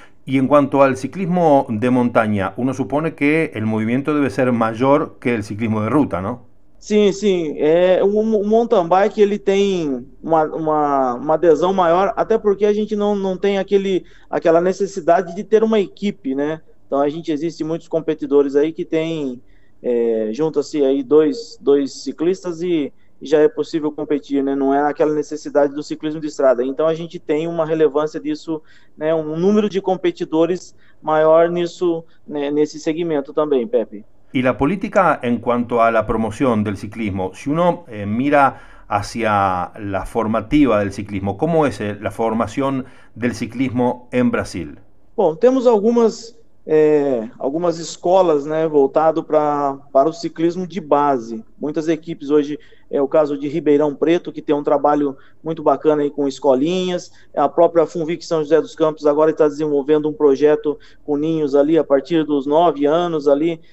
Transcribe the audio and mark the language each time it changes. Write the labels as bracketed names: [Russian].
[Spanish] Y en cuanto al ciclismo de montaña, uno supone que el movimiento debe ser mayor que el ciclismo de ruta, ¿no? [Portuguese] Sim. O mountain bike ele tem uma adesão maior, até porque a gente não tem aquela necessidade de ter uma equipe, né? Então a gente existe muitos competidores aí que tem, junta-se aí dois ciclistas e já é possível competir, né? Não é aquela necessidade do ciclismo de estrada. Então a gente tem uma relevância disso, né? Um número de competidores maior nisso, né? Nesse segmento também, Pepe. [Spanish] Y la política en cuanto a la promoción del ciclismo, si uno mira hacia la formativa del ciclismo, ¿cómo es la formación del ciclismo en Brasil? [Portuguese] Bom, temos algumas escolas, né, voltado para o ciclismo de base. Muitas equipes hoje, é o caso de Ribeirão Preto, que tem um trabalho muito bacana aí com escolinhas. A própria FUNVIC São José dos Campos agora está desenvolvendo um projeto com ninhos ali a partir dos 9 anos ali.